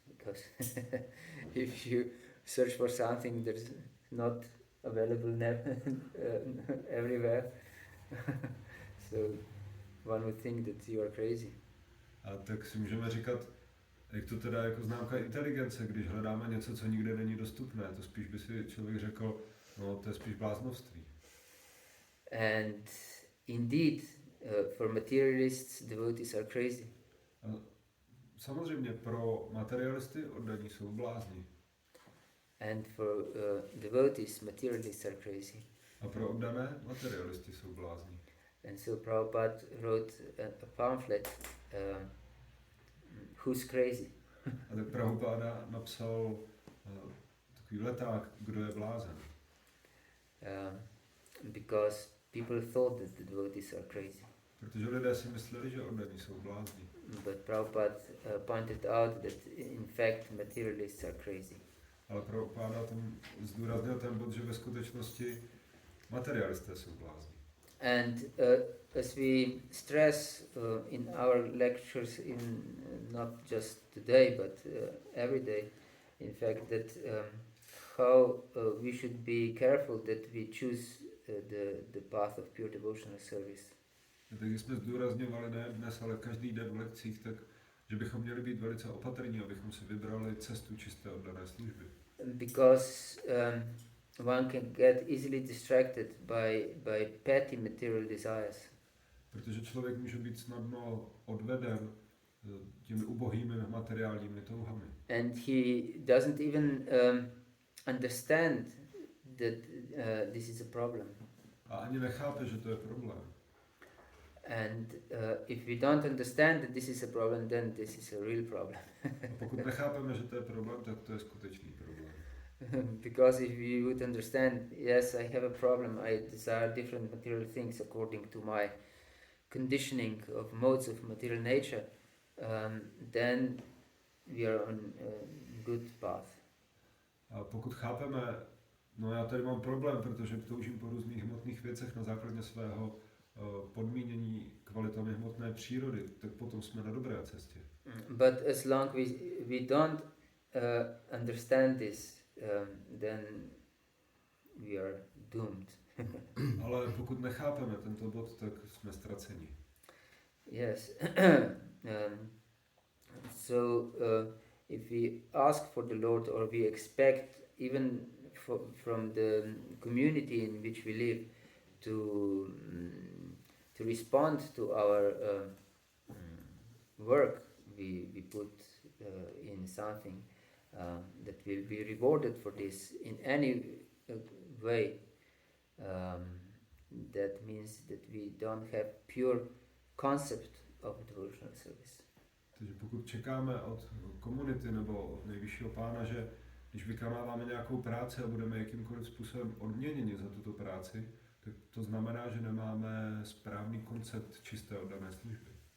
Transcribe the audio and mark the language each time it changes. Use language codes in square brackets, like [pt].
[en] Because if you search for something that's not available everywhere, so one would think that you are crazy. [cs] A tak si můžeme říkat, jak to teda jako známka inteligence, když hledáme něco, co nikde není dostupné, to spíš by si člověk řekl, no to je spíš bláznovství. [en] And indeed, for materialists, devotees are crazy. [cs] A samozřejmě pro materialisty oddaní jsou blázni. [en] And for devotees, materialists are crazy. [cs] A pro oddané materialisty jsou blázni. [en] And so Prabhupada wrote a pamphlet, Who's Crazy? [cs] A tak Prabhupada napsal takový leták, Kdo je blázen. [en] Because people thought that the devotees are crazy. [cs] Protože lidé si mysleli, že oddaní jsou blázni. [en] But Prabhupada pointed out that in fact materialists are crazy. [cs] Ale Prabhupada tam zdůraznil ten bod, že ve skutečnosti materialisté jsou blázni. [en] And as we stress in our lectures, not just today but every day, in fact, that how we should be careful that we choose the path of pure devotional service. [cs] Tak jsme zdůrazňovali ne dnes, ale každý den v lekcích, tak že bychom měli být velice opatrní, abychom si vybrali cestu čisté oddané služby. [en] Because one can get easily distracted by petty material desires. [cs] Protože člověk může být snadno odveden těmi ubohými materiálními touhami. [en] And he doesn't even understand that this is a problem. [cs] A ani nechápe, že to je problém. [en] And if we don't understand that this is a problem, then this is a real problem. [cs] A pokud nechápeme, že to je problém, tak to je skutečný problém. [en] Because if we would understand, yes, I have a problem, I desire different material things according to my conditioning of modes of material nature, then we are on a good path. [cs] A pokud chápeme, no já tady mám problém, protože toužím po různých hmotných věcech na základě svého podmínění kvalitami hmotné přírody, tak potom jsme na dobré cestě. [en] But as long we don't understand this, then we are doomed. [cs] Ale pokud nechápeme tento bod, tak jsme ztraceni. [en] Yes. So if we ask for the Lord, or we expect even from the community in which we live to respond to our work, we put in something that will be rewarded for this in any way. That means that we don't have pure concept of devotional service. [cs] Takže pokud čekáme od komunity nebo od nejvyššího pána, že když vykonáváme nějakou práci a budeme jakýmkoliv způsobem odměněni za tuto práci, tak to znamená, že nemáme správný koncept čisté oddané služby.